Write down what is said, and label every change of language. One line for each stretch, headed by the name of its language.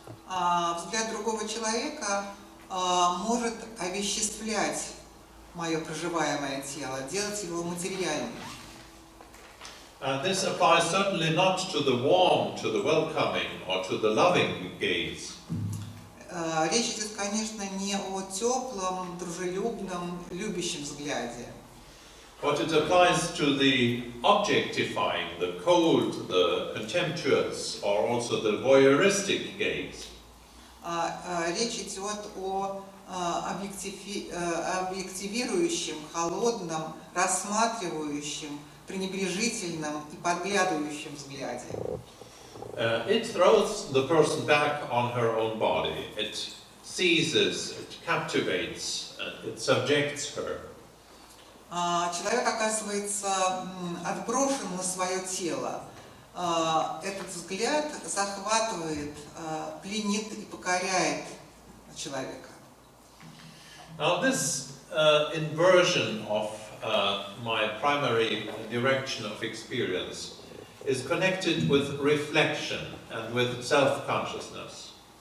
Russian: взгляд другого человека может овеществлять мое проживаемое тело, делать его материальным.
English: And this applies certainly not to the warm, to the welcoming, or to the loving gaze.
Russian: Речь идет, конечно, не о теплом, дружелюбном, любящем взгляде.
English: But it applies to the objectifying, the cold, the contemptuous, or also the voyeuristic gaze.
Russian: Речь идет о объективирующем, холодном, рассматривающем, пренебрежительном и подглядывающем взгляде.
English: It throws the person back on her own body. It seizes, it captivates, it subjects her.
Russian: Человек оказывается отброшен на свое тело. Этот взгляд захватывает, пленит и покоряет человека.
English: Now this inversion of my primary direction of experience is connected with reflection and with self-consciousness.